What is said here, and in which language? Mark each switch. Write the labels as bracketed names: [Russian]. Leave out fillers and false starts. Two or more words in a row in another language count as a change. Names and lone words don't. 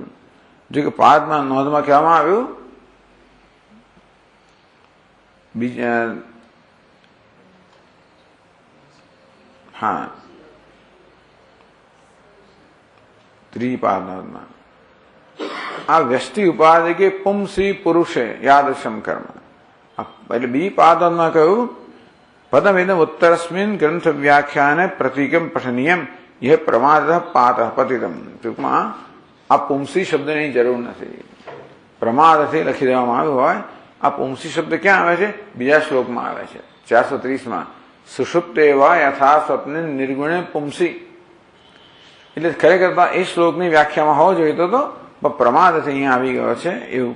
[Gujarati] જો કે પાદમાં નોંધમાં કહેવામાં આવ્યું ત્રિપાદ નોંધમાં આ વ્યષ્ટિ ઉપાધિ કે [Sanskrit] पुंसी पुरुषे यादृशम कर्म. [Gujarati] એટલે બી પાદમાં કહ્યું [Sanskrit] पदमिदम उत्तरस्मिन ग्रंथ व्याख्याने प्रतिकम पठनीयम यह प्रमाद पात पतितम. [Gujarati] ટૂંકમાં આ પુંસી શબ્દની જરૂર નથી, પ્રમાદથી લખી દેવામાં આવ્યું હોય. આ પુંસી શબ્દ ક્યાં આવે છે? બીજા શ્લોકમાં આવે છે 430માં. [Sanskrit] सुषुप्तेवा यथा स्वप्ने निर्गुणे पुंसी. [Gujarati] એટલે ખરેખર એ શ્લોકની વ્યાખ્યામાં હોવો જોઈએ તો પ્રમાદથી અહીંયા આવી ગયો છે એવું.